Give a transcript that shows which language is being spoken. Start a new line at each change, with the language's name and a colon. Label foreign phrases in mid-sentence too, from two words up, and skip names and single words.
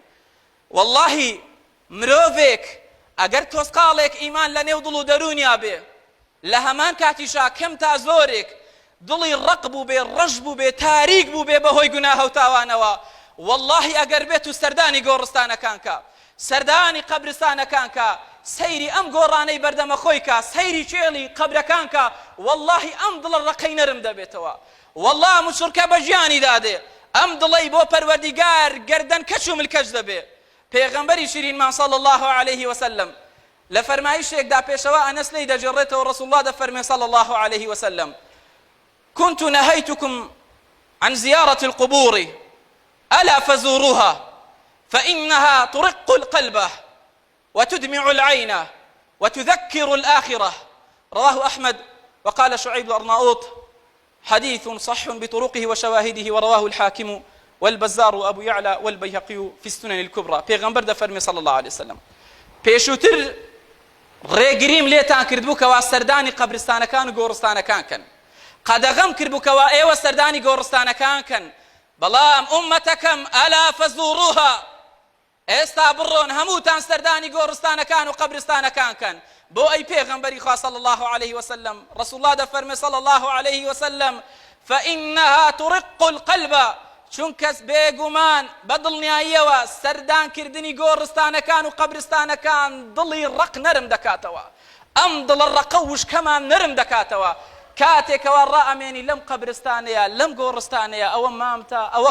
Central Kurdish: واللهی مرۆڤێک ئەگەر تۆسقاڵێک ئیمان لە نێو دڵ و دەرونیا بێ لە هەمان کاتیشا کەم تا زۆرێک دڵی ڕق بوو بێ ڕەش بوو بێ تاریک بوو بێ بەهۆی گوناهە و تاوانەوە واللهی ئەگەر بێت و سەردانی گۆڕستانەکان کە سەردانی قەبرستانەکان کە سەیری ئەم گۆڕانەی بەردەمە خۆی کە سەیری چێڵی قەبرەکان کە واللهی ئەم دڵە ڕقەی نەرم دەبێتەوە. والله مشرکە بە ژیانی دادێ ئەم دڵەی بۆ پەروەردیگار گەردەن کەچ و ملکەچ دەبێ. پێغەمبەری شیرینمان
Arabic: صلی الله عليه وسلم
Central Kurdish: لە فەرمایشێکدا پێشەوە ئەنەس لێی دەجێڕێتەوە ڕەسوڵ الله دەفەرمێ
Arabic: صلی الله عليه وسلم كنت نهيتكم عن زيارة القبور ألا فزوروها فإنها ترق القلب وتدمع العين وتذكر الآخرة. رواه أحمد وقال شعيب الأرناؤوط حديث صح بطرقه وشواهده ورواه الحاكم والبزار وأبو يعلى والبيهقي في السنن الكبرى.
Central Kurdish: پیغمبر دفرمي
Arabic: صلى الله عليه وسلم
Central Kurdish: پیشوتر ڕێگریم لێتان کردبووکەوە سەردانی قەبرستانەکان و گۆڕستانەکان کەن قەدەغەم کردبووکەوە ئێوە سەردانی گۆڕستانەکان کەن بەڵام ئومەتەکەم
Arabic: ئەلا فەزوروها
Central Kurdish: ئێستا بڕۆن هەمووتان سەردانی گۆڕستانەکان و قەبرستانەکان کەن. بۆ ئەی پێغەمبەری خوا
Arabic: صلی الله عليه وسلم رسول الله
Central Kurdish: دەفەرمێ
Arabic: صلی الله عليه وسلم فإنها ترق القلب
Central Kurdish: چون کەس بێگومان بە دڵنیاییەوە سەردانکردنی گۆڕستانەکان و قەبرستانەکان دڵی ڕق نەرم دەکاتەوە ئەم دڵە ڕقە وشکەمان نەرم دەکاتەوە کاتێکەوە ڕائەمێنی لەم قەبرستانەیە لەم گۆڕستانەیە ئەوە مامتە ئەوە